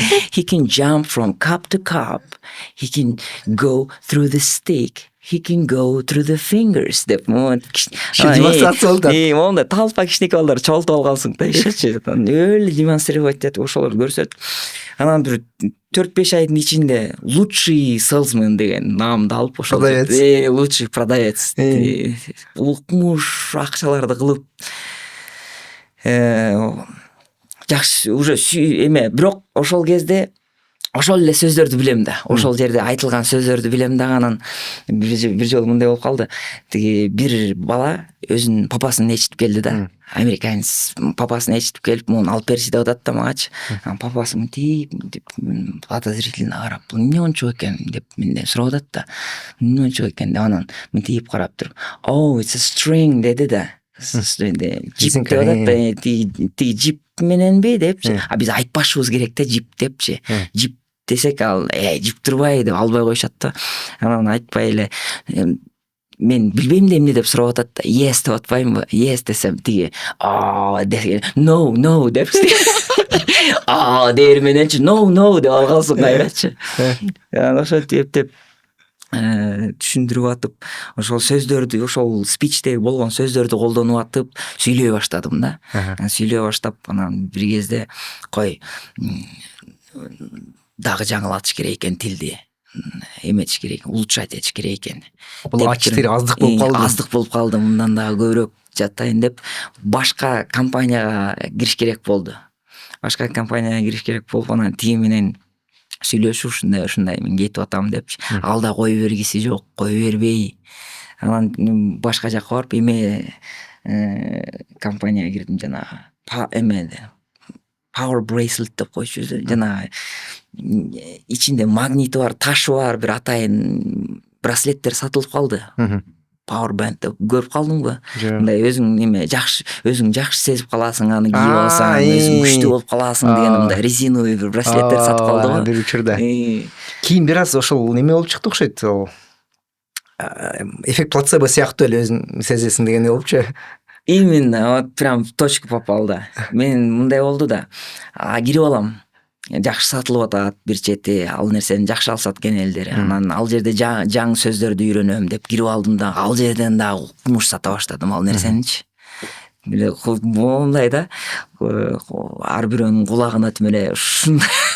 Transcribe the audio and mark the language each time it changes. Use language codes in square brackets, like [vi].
[en] He can jump from cup to cup. He can go through the stick. He can go through the fingers [ky] деп демонстрация болду. Монда талпа кичинекей балдар чогултуп алгансың да, ишечи. Өлө демонстрировать этип ошолор көрсөт. Анан бир 4-5 айдын ичинде лучший salesman деген наамды алып ошол лучший продавец укмуш акчаларды кылып жакшы уже эме, бирок ошол кезде ошол эле сөздөрдү билем да. Ошол жерде айтылган сөздөрдү билем да. Анан бир жолу мындай болуп калды. Тиги бир бала өзүнүн папасын ээрчитип келди да. Американец папасын ээрчитип келип, муну алып берчи деп атат да магачы. Анан папасы мынтип подозрительно карап, бул эмне ончук экен деп менден сурап атат да. Эмне ончук экен деп анан мынтип карап туруп, [en] "Oh, it's a string" [ky] деди да. Жип деп атат да. Тиги жип мененби депчи. А биз айтпашыбыз керек да, жип депчи. Жип десек, ал жип турбай деп албай коюшат да. Анан айтпай эле мен билбейм да эмне деп сурап атат да. Yes деп атпаймынбы? Yes десем тиги no депчи. Дер мененчи no деп алгансың кайрачы. Анан ошо деп түшүндүрүп атып, ошол сөздөрдү, ошол спичте болгон сөздөрдү колдонуп атып сүйлөй баштадым да. Сүйлөй баштап, анан бир кезде кой дагы жаңылатыш керек экен тилди. Эметиш керек, улучшать этиш керек экен. Бул А4 аздык болуп калды. Аздык болуп калды, мындан дагы көбүрөөк жаттайын деп башка компанияга кириш керек болду. Башка компанияга кириш керек болуп, анан тиги менен сүйлөшүп, ушундай мен кетип атам депчи. Ал да кое бергиси жок, кое бербей. Анан башка жакка барып, эме компанияга кирдим, жанагы Power Bracelet деп койчу, жанагы ичинде магнити бар, ташы бар, бир атайын браслеттер сатылып калды. Power Band деп көрүп калдыңбы? Мындай өзүң эме жакшы, өзүң жакшы сезип каласың, аны кийип алсаң, өзүң күчтүү болуп каласың деген мындай резиновый бир браслеттер сатып калдыбы? Бир учурда. Кийин бир аз ошол неме болуп чыкты окшойт. Эффект плацебо сыяктуу эле өзүң сезесиң деген болупчу. [ru] Именно, вот прям в точку попал [ky] да. Мен мындай болду да. Кирип алам. жакшы сатылып атат бир чети, ал нерсени жакшы алышат экен элдер. Анан ал жерде жаңы сөздөрдү үйрөнөм деп кирип алдым да, ал жерден дагы кумуш сата баштадым ал нерсеничи. Мондай да, ар бирөөнүн кулагына тимеле ушундай.